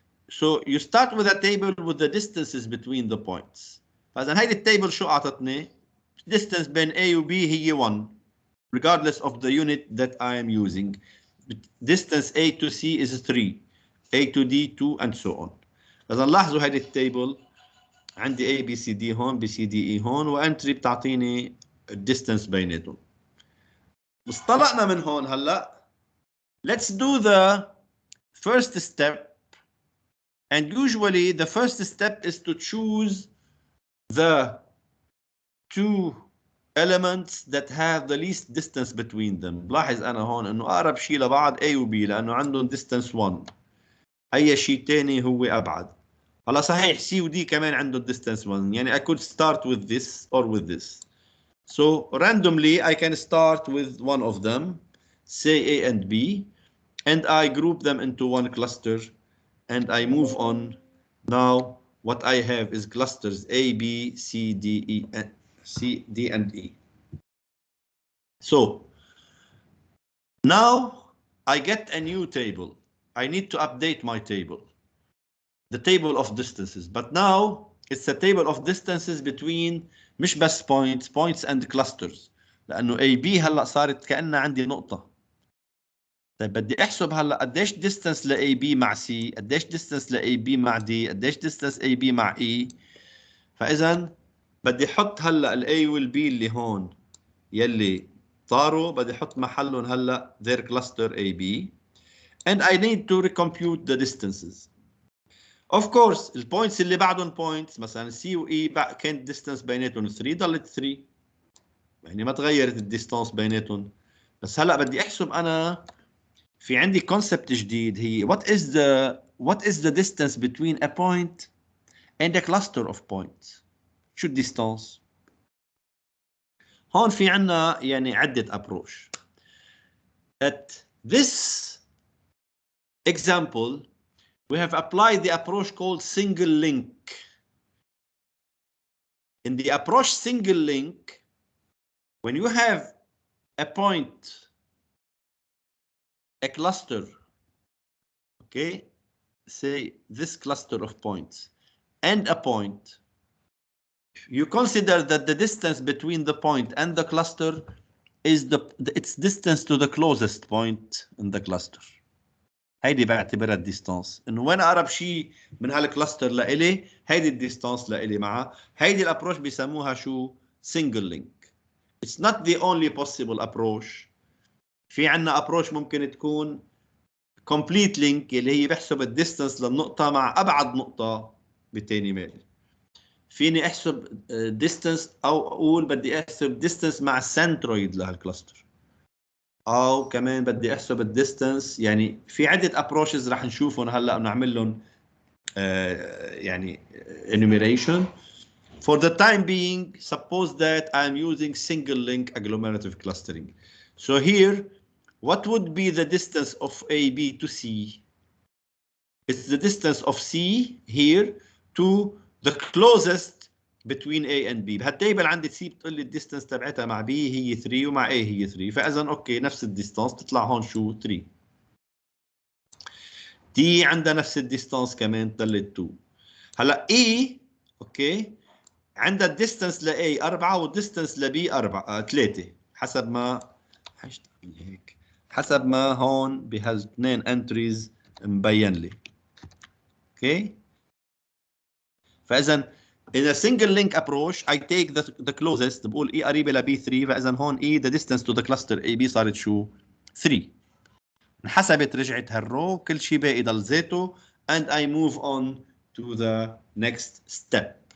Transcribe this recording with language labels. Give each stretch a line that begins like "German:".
English: So you start with a table with the distances between the points.
Arabic: فإذا هيدي التيبل شو أعطتني؟ Distance بين A و B هي 1
English: regardless of the unit that I am using. Distance A to C is 3, A to D 2 and so on.
Arabic: إذا لاحظوا هيدي التيبل عندي A B C D هون B C D E هون وانتري بتعطيني الديستانس بيناتهم. مصطلقنا من هون هلا.
English: Let's do the first step, and usually the first step is to choose the two elements that have the least distance between them.
Arabic: بلاحظ أنا هون إنه أقرب شيء لبعض A و B لأنه عندهم distance 1. أي شيء تاني هو أبعد. هلا صحيح C و D كمان عندهم distance 1.
English: يعني I could start with this or with this. So randomly I can start with one of them, say A and B. And I group them into one cluster and I move on. Now what I have is clusters A, B, C, D, E, and C, D, and E. So now I get a new table. I need to update my table, the table of distances. But now it's a table of distances between
Arabic: مش بس
English: points and clusters.
Arabic: لأنه A, B هلا صارت كأنها عندي نقطة. طيب بدي احسب هلا قديش ديستانس ل AB مع C، قديش ديستانس ل AB مع D، قديش ديستانس AB مع E. فاذا بدي احط هلا ال A وال B اللي هون يلي طاروا بدي احط محلهم هلا
English: their cluster AB and I need to recompute the distances. Of course
Arabic: البوينتس اللي بعدهم points مثلا C و E كانت distance بيناتهم 3 ضلت 3 يعني ما تغيرت الديستانس بيناتهم. بس هلا بدي احسب انا في عندي concept جديد هي
English: what is the distance between a point and a cluster of points.
Arabic: شو الديستانس؟ هون في عنا يعني عدة approach.
English: At this example we have applied the approach called single link. In the approach single link, when you have a point, a cluster, okay, say this cluster of points and a point, you consider that the distance between the point and the cluster is its distance to the closest point in the cluster.
Arabic: هيدي بعتبرها الديستانس، انه وين اقرب شيء من هالكلاستر لإلي هيدي الديستانس لإلي معها. هيدي الابروش بيسموها شو؟ سنجل لينك.
English: It's not the only possible approach.
Arabic: في عنا approach ممكن تكون complete link اللي هي بحسب الديستانس للنقطة مع أبعد نقطة بتاني ميل. فيني احسب distance او اقول بدي احسب distance مع السنترويد لهالكلاستر، او كمان بدي احسب الديستانس. يعني في عدة approaches رح نشوفهم هلا ونعمل لهم يعني enumeration.
English: For the time being, suppose that I'm using single link agglomerative clustering. So here, what would be the distance of AB to C? It's the distance of C here to the closest between A and B.
Arabic: بهالتيبل عندي C بتقول لي الديستانس تبعتها مع B هي 3 ومع A هي 3، فاذا اوكي نفس الديستانس تطلع هون شو 3. D عندها نفس الديستانس كمان طلعت 2. هلا E اوكي عندها الديستانس ل A 4 والديستانس ل B 3 حسب ما حاشتغل هيك، حسب ما هون بهالاثنين انتريز مبين لي. اوكي فاذا
English: in a single link approach I take the closest،
Arabic: بقول E قريبه ل B3، فاذا هون
English: E the distance to the cluster AB
Arabic: صارت شو؟
English: 3.
Arabic: انحسبت رجعت هالرو، كل شيء باقي ضل زيته
English: and I move on to the next step.